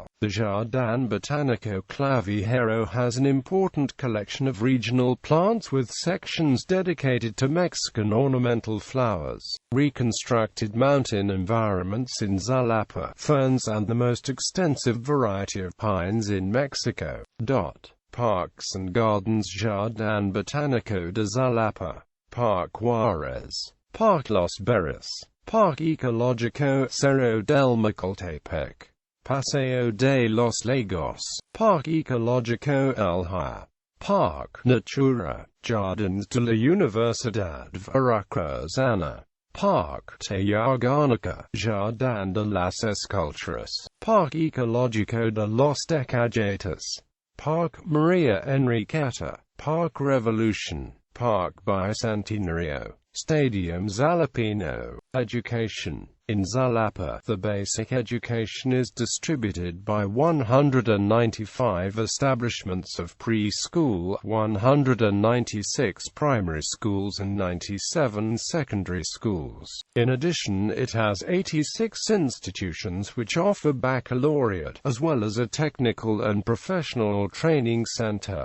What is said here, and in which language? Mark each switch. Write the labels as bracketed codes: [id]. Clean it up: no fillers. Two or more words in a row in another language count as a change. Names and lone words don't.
[en] The Jardín Botánico Clavijero has an important collection of regional plants with sections dedicated to Mexican ornamental flowers, reconstructed mountain environments in Xalapa, ferns and the most extensive variety of pines in Mexico. Parks and Gardens: Jardín Botánico de Xalapa, Park Juárez, Park Los Berries, Park Ecológico Cerro del Macoltepec, Paseo de los Lagos, Park Ecológico El Haya, Park Natura, Jardins de la Universidad Veracruzana, Park Tayarganica, Jardín de las Esculturas, Park Ecológico de los Tecayetas, Park Maria Enriqueta, Park Revolution, Park Bicentenario, Stadium Xalapino. Education. In Xalapa, the basic education is distributed by 195 establishments of preschool, 196 primary schools and 97 secondary schools. In addition, it has 86 institutions which offer baccalaureate, as well as a technical and professional training center.